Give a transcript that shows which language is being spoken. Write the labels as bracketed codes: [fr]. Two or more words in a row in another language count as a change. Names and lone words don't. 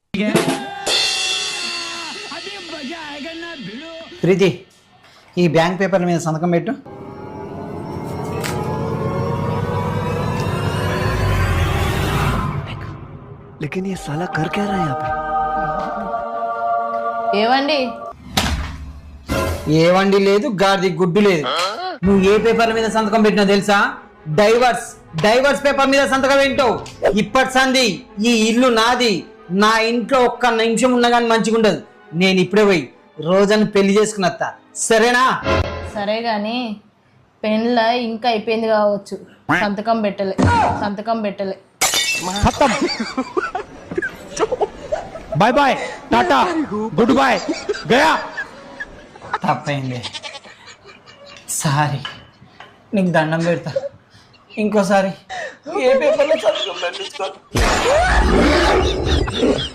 [te] ప్రీతి ఈ బ్యాంక్ పేపర్ల మీద సంతకం పెట్టు. [hi] लेकिन ये साला कर क्या रहा है यहाँ पे? [te] ఏవండి ఏ వండి లేదు, గాడిది గుడ్డు లేదు. నువ్వు ఏ పేపర్ల మీద సంతకం పెట్టినా తెలుసా? డైవర్స్ పేపర్ మీద సంతకం ఏంటావు? ఇప్పటి సంది ఈ ఇల్లు నాది. నా ఇంట్లో ఒక్క నిమిషం ఉన్నా కానీ మంచిగా ఉండదు. నేను ఇప్పుడే పోయి రోజాని పెళ్లి చేసుకున్నత్తా, సరేనా? సరే గాని పెన్ల ఇంకా అయిపోయింది కావచ్చు, సంతకం పెట్టలే [en] खत्म bye bye tata good bye गया. [te] తప్పైంది, సారీ. నీకు దండం పెడతా, ఇంకోసారి ఏ పేపర్లో సంతకం పెట్టించుకో.